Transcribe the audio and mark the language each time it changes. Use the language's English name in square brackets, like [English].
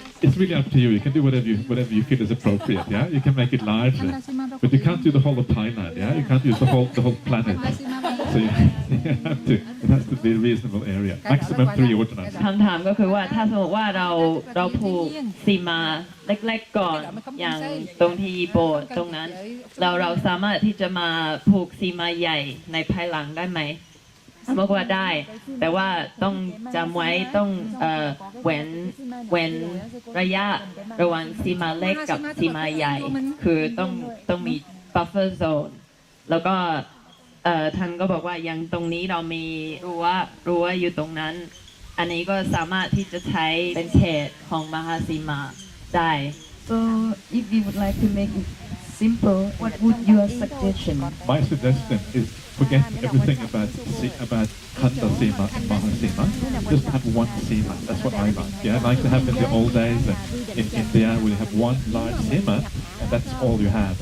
[English] It's really up to you. You can do whatever you feel is appropriate. Yeah, you can make it larger, but you can't do the whole of Thailand. Yeah, you can't use the whole planet. So you have to. It has to be a reasonable area. Maximum 3 ordinals. [Thai] คำถามก็คือว่าถ้าสมมติว่าเราผูกสีมาเล็กๆก่อนอย่างตรงที่โบสถ์ตรงนั้นเราสามารถที่จะมาผูกสีมาใหญ่ในภายหลังได้ไหมบอกว่าได้แต่ว่าต้องจำไว้ต้องเว้นระยะระหว่างสีมาเล็กกับสีมาใหญ่คือต้องมี buffer zone แล้วก็ ท่านก็บอกว่าอย่างตรงนี้เรามีรั้วอยู่ตรงนั้นอันนี้ก็สามารถที่จะใช้เป็นเขตของมหาสีมาได้ [English] So if we would like to make it simple. What would your suggestion? My suggestion is forget everything about Khandasimā and Mahāsimā. Just have one Simā. That's what I like. Yeah, I like to have in the old days in India where you have one large Simā and that's all you have.